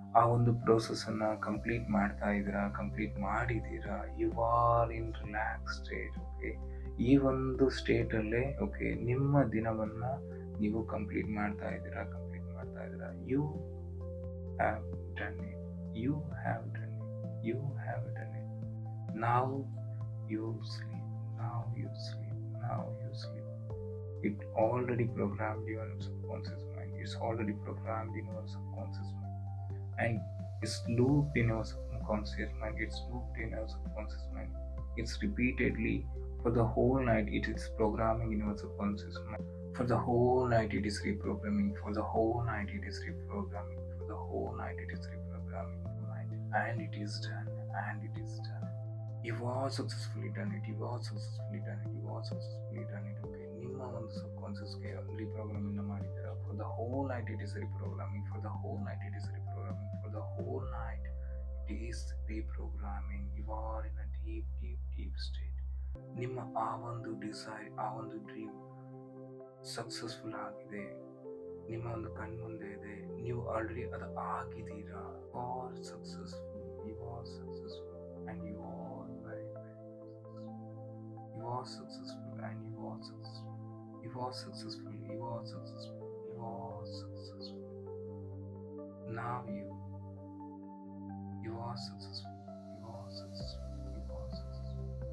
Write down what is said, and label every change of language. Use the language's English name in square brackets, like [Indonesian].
[Kannada] ಆ ಒಂದು ಪ್ರೋಸೆಸ್ಸನ್ನು ಕಂಪ್ಲೀಟ್ ಮಾಡ್ತಾ ಇದ್ದೀರಾ, ಕಂಪ್ಲೀಟ್ ಮಾಡಿದ್ದೀರಾ, [English] You are in relax state. [Kannada] Okay, ಈ ಒಂದು ಸ್ಟೇಟಲ್ಲೇ ಓಕೆ ನಿಮ್ಮ ದಿನವನ್ನು ನೀವು ಕಂಪ್ಲೀಟ್ ಮಾಡ್ತಾ ಇದ್ದೀರಾ. [English] You have done it, you have done it, you have done it. Now you sleep, now you sleep, now you sleep. It already programmed your subconscious mind. It's already programmed in your subconscious mind. And it's looped in your subconscious mind. It's looped in your subconscious mind. It's repeatedly for the whole night. It is programming in your subconscious mind. For the whole night it is reprogramming. For the whole night it is reprogramming. For the whole night it is reprogramming. And it is done. And it is done. You are successfully done it. You are successfully done it. You are successfully done it. [Kannada] Okay, ನಿಮ್ಮ ಒಂದು ಸಬ್ಕಾನ್ಷಿಯಸ್ಗೆ reprogramming ಮಾಡಿದ್ದೀರಾ. [English] For the whole night it is reprogramming. For the whole night it is reprogramming. For the whole night it is reprogramming. You are in a deep deep deep state. [Kannada] ನಿಮ್ಮ ಆ ಒಂದು desire, ಆ ಒಂದು dream successful ಆಗಿದೆ, ನಿಮ್ಮ ಒಂದು ಕಣ್ಮುಂದೆ ಇದೆ, ನೀವು ಆಲ್ರೆಡಿ ಅದು ಆಗಿದ್ದೀರಾ. [English] Are successful, you are successful and you are very very successful. You are successful and you are successful. You are successful, you are successful, you are successful. Now you are successful, you are successful, you are successful.